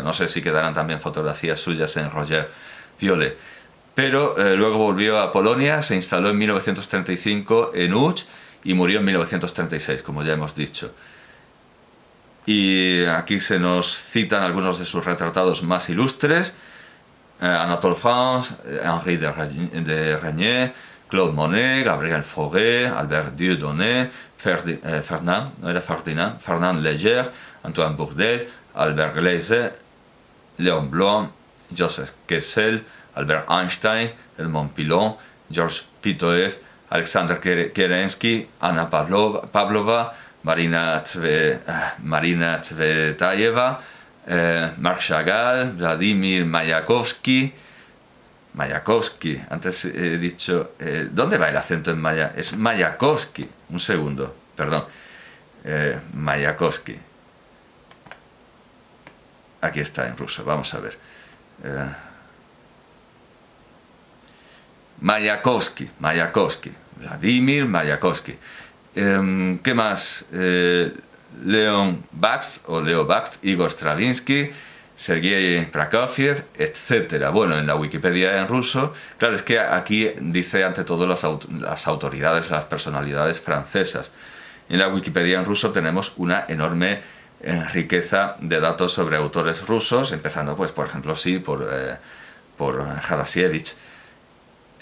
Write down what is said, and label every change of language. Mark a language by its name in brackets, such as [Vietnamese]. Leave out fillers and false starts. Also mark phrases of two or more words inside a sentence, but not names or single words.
[Spanish] No sé si quedarán también fotografías suyas en Roger Violet. Pero luego volvió a Polonia, se instaló en 1935 en Łódź y murió en 1936, como ya hemos dicho. Y aquí se nos citan algunos de sus retratados más ilustres: Anatole France, Henri de Regnier, Claude Monet, Gabriel Fauré, Albert Dieudonné, Fernand Léger, Antoine Bourdelle, Albert Gleizes, Léon Blum, Joseph Kessel, Albert Einstein, Edmond Pilon, Georges Pitoev, Alexander Kerensky, Anna Pavlova, Marina Tsvetaeva, Marc Chagall, Vladimir Mayakovsky. Mayakovsky, antes he dicho... ¿dónde va el acento en Maya? Es Mayakovsky. Un segundo, perdón. Mayakovsky. Aquí está en ruso, vamos a ver. Mayakovsky, Vladimir Mayakovsky. ¿Qué más? Leon Bakst o Leo Bakst, Igor Stravinsky, Sergei Prokofiev, etc. Bueno, en la Wikipedia en ruso, claro, es que aquí dice ante todo las autoridades, las personalidades francesas. En la Wikipedia en ruso tenemos una enorme riqueza de datos sobre autores rusos, empezando, pues, por ejemplo, por Hadasievich.